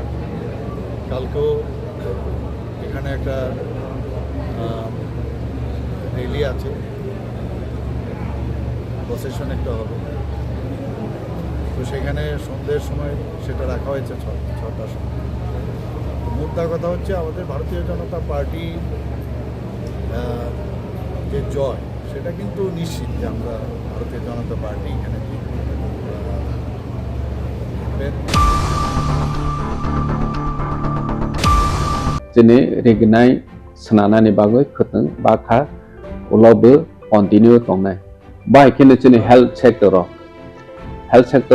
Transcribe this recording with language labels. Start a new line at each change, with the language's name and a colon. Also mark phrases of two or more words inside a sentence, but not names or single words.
Bangla: কালকেও এখানে একটা র্যালি আছে, প্রসেশন একটা হবে, তো সেখানে সন্ধ্যের সময় সেটা রাখা হয়েছে 6টার সময়। তো মুদ্রা কথা হচ্ছে আমাদের ভারতীয় জনতা পার্টি যে জয় সেটা কিন্তু নিশ্চিত যে আমরা ভারতীয় জনতা পার্টি এখানে
Kok Borok: Sini regnai senana ni bagoi khuteng bakha ulobe continue tongnai. Bai kini sini
English: health sector